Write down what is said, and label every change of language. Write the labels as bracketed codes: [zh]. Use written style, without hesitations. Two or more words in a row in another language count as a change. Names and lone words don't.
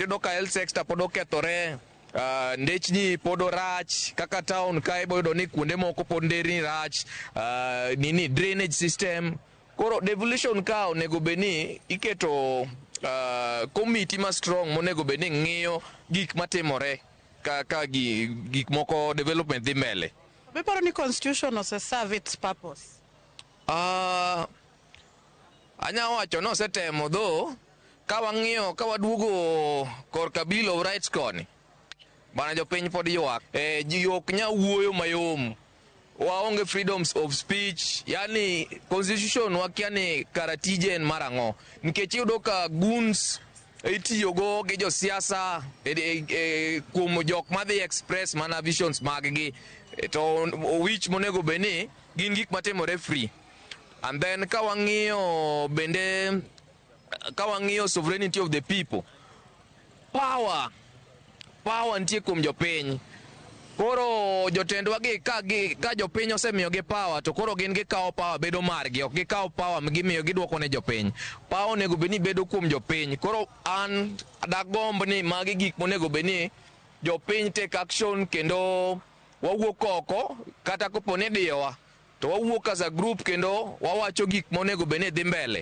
[luo] Iyudo ka [en] health sector [luo] pod okethore, ndechni pod orach, kaka town ka iboyudo ni kuonde moko pod nderni rach, [en] drainage system. [luo] Koro devolution ka onego beni iketo committee ma strong monego beni ng'iyo gik matimore ka gik moko development dhi mbele. Beparo ni constitution ose [en] serve its purpose? [luo] Anya wacho no setemo dho ka wang'iyo ka waduogo korka [en] bill of rights [luo] koni. Bana jopiny pod ywak. Ji ok nya wuoyo mayom. Waonge [en] freedoms of speech, [luo] yani constitution wakia ni karatije en marang'o nikech iyudo ka goons itiyogo gi josiasa kuom jok madhi express mana visions mag-gi [en] to which [luo] monego beni gin gik matimore free. [en] And then [luo] ka wang'iyo [en] sovereignty of the people, power [luo] nitie kuom jopiny. Koro jotendwa gi ka jopiny osemiyo gi power to koro gin gikawo power bedo margi, ok gikawo power gimiyo giduoko ne jopiny. Power onego beni bedo kuom jopiny. Koro an dagomb ni magi gik monego beni jopiny [en] take action [luo] kendo wawuok oko kata koponi diyowa to wawuok [en] as a group [luo] kendo wawacho gik monego beni dhi mbele.